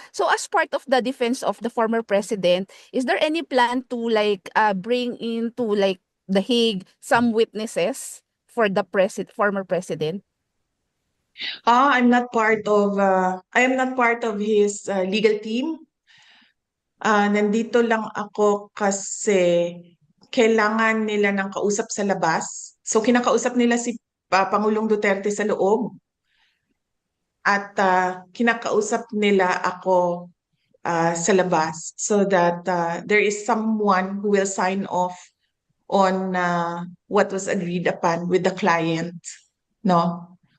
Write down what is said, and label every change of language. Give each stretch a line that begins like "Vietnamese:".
English: So as part of the defense of the former president, is there any plan to like bring into like The Hague some witnesses for the former president? I am not part of his legal team.
Filipino: Nandito lang ako kasi kailangan nila ng kausap sa labas. So kinakausap nila si Pangulong Duterte sa loob at kinakausap nila ako sa labas
English: so that there is someone who will sign off on what was agreed upon with the client, no?